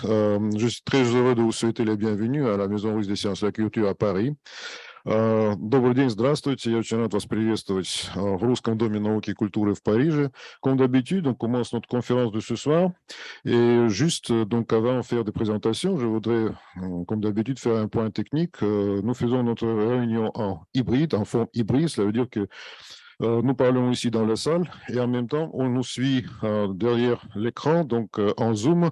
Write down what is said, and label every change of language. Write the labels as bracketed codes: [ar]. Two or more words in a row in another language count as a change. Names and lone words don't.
[fr] Je suis très heureux de vous souhaiter les bienvenus à la Maison Russe des Sciences et de la Culture à Paris. [ru] Добрый день, здравствуйте. Я очень рад вас приветствовать в Русском доме науки и культуры в Париже. [fr] Comme d'habitude, on commence notre conférence de ce soir. Et juste, donc, avant de faire des présentations, je voudrais, comme d'habitude, faire un point technique. Nous faisons notre réunion en hybride, en forme hybride. Cela veut dire que nous parlons ici dans la salle et en même temps, on nous suit derrière l'écran, donc en Zoom.